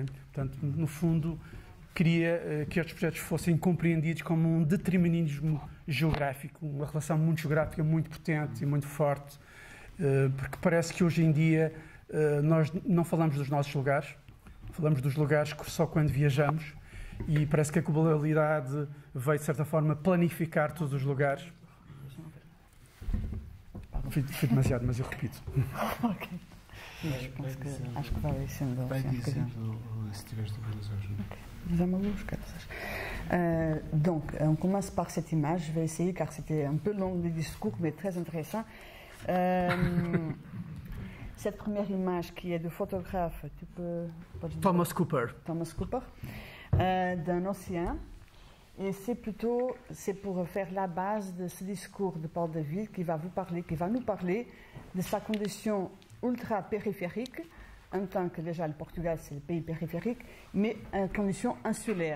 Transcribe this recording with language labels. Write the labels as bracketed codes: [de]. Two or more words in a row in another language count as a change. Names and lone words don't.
[pt] Portanto, no fundo, queria que estes projetos fossem compreendidos como um determinismo geográfico, uma relação muito geográfica, muito potente e muito forte, porque parece que hoje em dia nós não falamos dos nossos lugares, falamos dos lugares só quando viajamos, e parece que a globalidade veio, de certa forma, planificar todos os lugares. Fui demasiado, mas eu repito. Ok. Acho que vai sendo. Vai dizendo se tiveres dúvidas hoje. [fr] Nous allons jusqu'à ça. Donc, on commence par cette image. Je vais essayer car c'était un peu long le discours, mais très intéressant. Cette première image qui est de photographe, tu peux. Thomas Cooper. Thomas Cooper, d'un océan. Et c'est pour faire la base de ce discours de Paul David qui va nous parler de sa condition ultra-périphérique, en tant que déjà le Portugal c'est le pays périphérique, mais en condition insulaire.